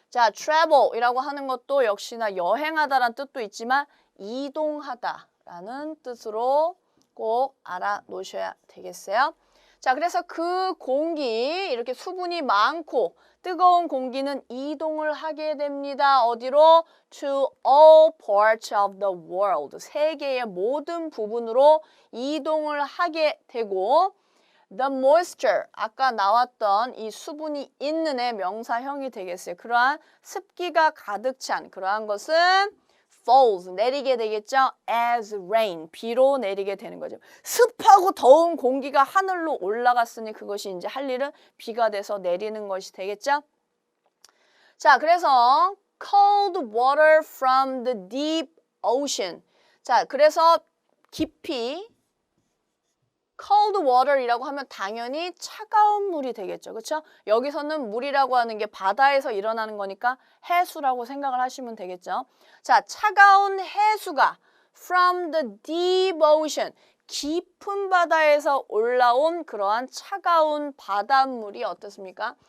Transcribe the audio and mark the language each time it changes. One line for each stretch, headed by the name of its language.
Korean: 자, travel이라고 하는 것도 역시나 여행하다라는 뜻도 있지만 이동하다라는 뜻으로 꼭 알아놓으셔야 되겠어요. 자, 그래서 그 공기, 이렇게 수분이 많고 뜨거운 공기는 이동을 하게 됩니다. 어디로?
English: To all parts of the world.
Korean: 세계의 모든 부분으로 이동을 하게 되고
English: the moisture,
Korean: 아까 나왔던 이 수분이 있는의 명사형이 되겠어요. 그러한 습기가 가득 찬 그러한 것은
English: falls,
Korean: 내리게 되겠죠.
English: as rain,
Korean: 비로 내리게 되는 거죠. 습하고 더운 공기가 하늘로 올라갔으니 그것이 이제 할 일은 비가 돼서 내리는 것이 되겠죠.
English: 자, 그래서 cold water from the deep ocean.
Korean: 자, 그래서 깊이
English: cold water
Korean: 이라고 하면 당연히 차가운 물이 되겠죠. 그렇죠? 여기서는 물이라고 하는 게 바다에서 일어나는 거니까 해수라고 생각을 하시면 되겠죠. 자, 차가운 해수가
English: from the deep ocean,
Korean: 깊은 바다에서 올라온 그러한 차가운 바닷물이 어떻습니까?